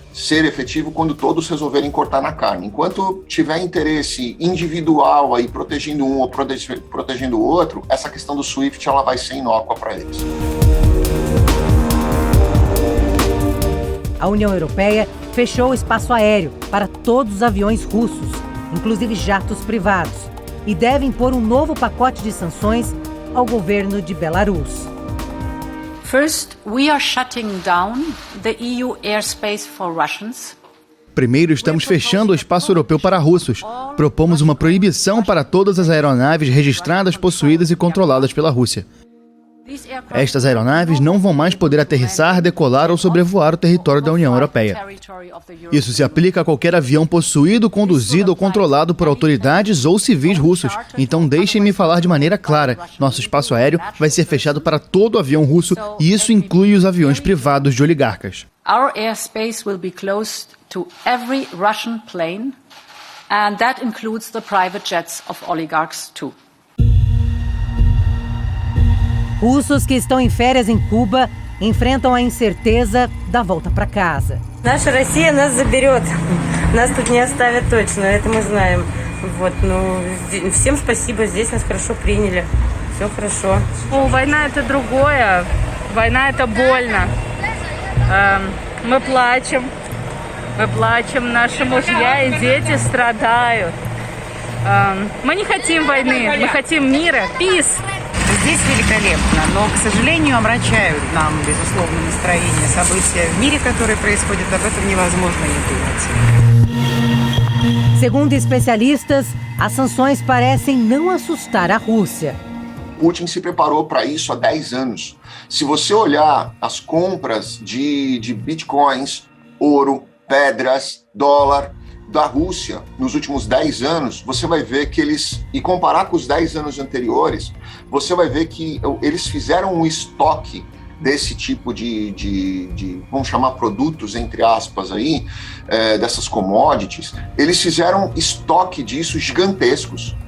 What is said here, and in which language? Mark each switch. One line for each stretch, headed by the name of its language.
Portuguese: ser efetivo quando todos resolverem cortar na carne. Enquanto tiver interesse individual aí protegendo um ou protegendo o outro, essa questão do SWIFT ela vai ser inócua para eles. A União Europeia fechou o espaço aéreo para todos os aviões russos, inclusive jatos privados, e deve impor um novo pacote de sanções ao governo de Belarus.
English: First, we are shutting down the EU airspace for Russians.
Portuguese: Primeiro, estamos fechando o espaço europeu para russos. Propomos uma proibição para todas as aeronaves registradas, possuídas e controladas pela Rússia. Estas aeronaves não vão mais poder aterrissar, decolar ou sobrevoar o território da União Europeia. Isso se aplica a qualquer avião possuído, conduzido ou controlado por autoridades ou civis russos. Então deixem-me falar de maneira clara. Nosso espaço aéreo vai ser fechado para todo avião russo e isso inclui os aviões privados de oligarcas.
English: Our airspace will be closed to every Russian plane, and that includes the private jets of oligarchs too.
Portuguese: Russos que estão em férias em Cuba enfrentam a incerteza da volta para casa.
Russian: Наша Россия нас заберет. Нас тут не оставят точно, это мы знаем. Вот, всем спасибо, здесь нас хорошо приняли. Все хорошо. Война это другое. Война это больно. Мы плачем, наши мужья и дети страдают. Мы не хотим войны, мы хотим мира, peace. Здесь великолепно, но, к сожалению, омрачают нам, безусловно, настроение, события в мире, которые происходят, об этом невозможно не думать.
Portuguese: Segundo especialistas, as sanções parecem não assustar a Rússia. Putin se preparou para isso há 10 anos. Se você olhar as compras de bitcoins, ouro, pedras, dólar da Rússia nos últimos 10 anos, você vai ver que e comparar com os 10 anos anteriores, você vai ver que eles fizeram um estoque desse tipo de vamos chamar produtos, entre aspas, aí, dessas commodities, eles fizeram estoque disso gigantescos.